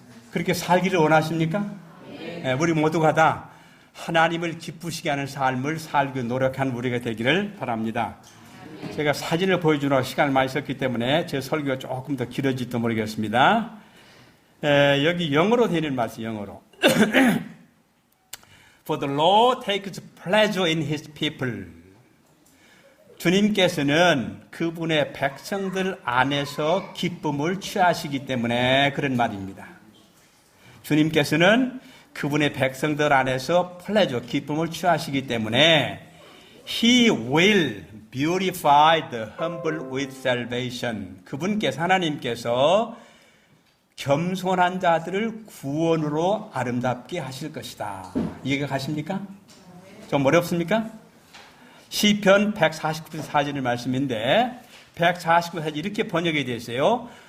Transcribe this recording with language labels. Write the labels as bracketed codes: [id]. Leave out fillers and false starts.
[ko] 그렇게 살기를 원하십니까? 우리 모두가 다 하나님을 기쁘시게 하는 삶을 살기 노력한 우리가 되기를 바랍니다. 제가 사진을 보여주느라 시간을 많이 썼기 때문에 제 설교가 조금 더 길어질지도 모르겠습니다. 여기 영어로 되어 있는 말씀, 영어로. [en] For the Lord takes pleasure in His people. [ko] 주님께서는 그분의 백성들 안에서 기쁨을 취하시기 때문에 그런 말입니다. 주님께서는 그분의 백성들 안에서 pleasure, 기쁨을 취하시기 때문에 [en] He will beautify the humble with salvation. [ko] 그분께서, 하나님께서 겸손한 자들을 구원으로 아름답게 하실 것이다. 이해가 가십니까? 좀 어렵습니까? 시편 149편 말씀인데 149편 이렇게 번역이 되어 있어요.